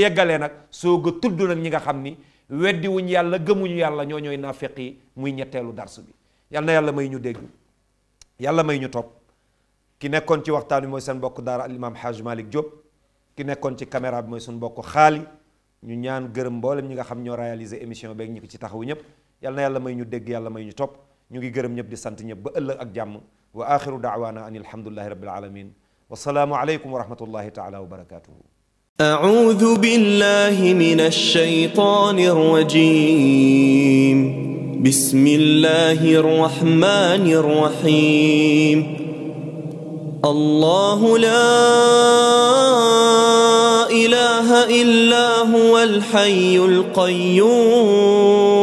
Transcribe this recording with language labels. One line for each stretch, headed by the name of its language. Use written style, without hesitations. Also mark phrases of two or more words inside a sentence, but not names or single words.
Wolof: yeggalee nag soog a tudd nag ñi nga xam ni weddi wuñ yàlla gëmuñu yàlla ñoo ñooy naafeq yi muy ñetteelu darsu bi yal na yàlla may ñu dégg yàlla may ñu topp ki nekkoon ci waxtaan bi mooy seen mbokk daara al imam Haj Malick Diop ki nekkoon ci caméra bi mooy suñu mbokk xaali ñu ñaan gërëm mboolem ñi nga xam ñoo réaliser émission beeg ñi ko ci taxawu ñëpp yal na yàlla may ñu dégg yàlla may ñu topp ñu ngi gërëm ñëpp di sant ñëpp ba ëllëg ak jàmm
Arabic: وآخر دعوانا أن الحمد لله رب العالمين والسلام عليكم ورحمة الله تعالى وبركاته أعوذ بالله من الشيطان الرجيم بسم الله الرحمن الرحيم الله لا إله إلا هو الحي القيوم